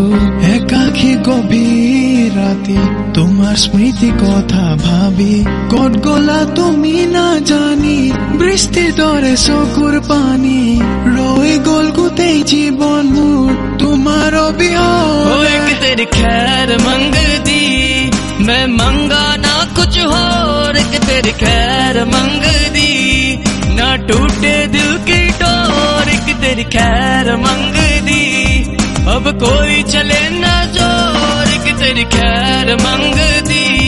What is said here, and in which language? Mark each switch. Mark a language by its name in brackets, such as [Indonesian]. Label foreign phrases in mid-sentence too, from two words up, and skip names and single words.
[Assamese] একাকী গভীৰ ৰাতি তোমাৰ স্মৃতি কথা ভাবি। ক'ত গলা তুমি নাজানি, বৃষ্টিৰ দৰে চকুৰ পানী। ৰৈ গ'ল গোটেই জীৱন মোৰ তোমাৰ অবিহনে। [Punjabi] ਇੱਕ ਤੇਰੀ ਖ਼ੈਰ ਮੰਗਦੀ। ਮੈਂ ਮੰਗਾਂ ਨਾ ਕੁਝ ਹੋਰ, ਇੱਕ ਤੇਰੀ ਖ਼ੈਰ ਮੰਗਦੀ। ਨਾ ਟੁੱਟੇ ਦਿਲ ਦੀ ਡੋਰ, ਇੱਕ ਤੇਰੀ ਖ਼ੈਰ ਮੰਗਦੀ। ਹੁਣ ਕੋਈ ਚੱਲੇ ਨਾ ਜ਼ੋਰ, ਇੱਕ ਤੇਰੀ ਖ਼ੈਰ ਮੰਗਦੀ।